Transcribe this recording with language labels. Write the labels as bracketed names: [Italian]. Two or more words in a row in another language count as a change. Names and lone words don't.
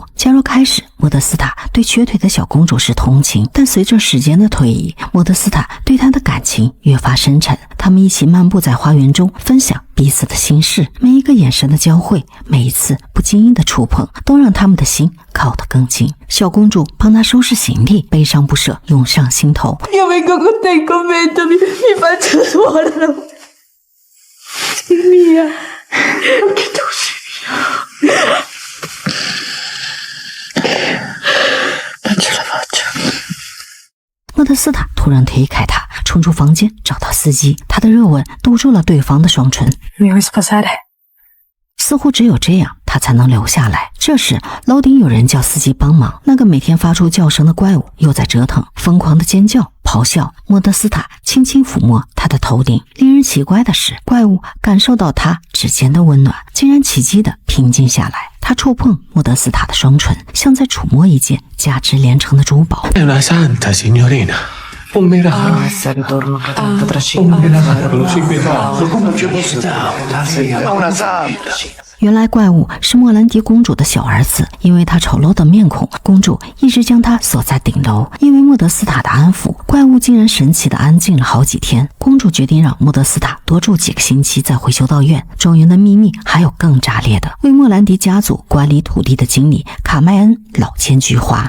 [Chinese] 假若开始莫德斯塔对瘸腿的小公主是同情，但随着时间的推移，莫德斯塔对她的感情越发深沉。他们一起漫步在花园中，分享彼此的心事，每一个眼神的交汇，每一次不经意的触碰，都让他们的心靠得更近。小公主帮他收拾行李，悲伤不舍涌上心头。 [Italian] Io vengo con te in convento, mi faccio suora. Sei mia, anche tu sei mia. Non ce la faccio. [Chinese] 莫德斯塔突然推开他，冲出房间找到司机，他的热吻堵住了对方的双唇。 [Italian] Mi vuoi sposare？ [Chinese] 似乎只有这样，他才能留下来。这时，楼顶有人叫司机帮忙。那个每天发出叫声的怪物又在折腾，疯狂的尖叫、咆哮。莫德斯塔轻轻抚摸他的头顶。令人奇怪的是，怪物感受到他指尖的温暖，竟然奇迹的平静下来。他触碰莫德斯塔的双唇，像在触摸一件价值连城的珠宝。 [Italian] È una santa, signorina. Un miracolo. Un miracolo civile. Come ci posso dare? Ma una santa. [Chinese] 原来怪物是莫兰迪公主的小儿子，因为他丑陋的面孔，公主一直将他锁在顶楼。因为莫德斯塔的安抚，怪物竟然神奇的安静了好几天。公主决定让莫德斯塔多住几个星期再回修道院。庄园的秘密还有更炸裂的，为莫兰迪家族管理土地的经理卡麦恩老奸巨猾。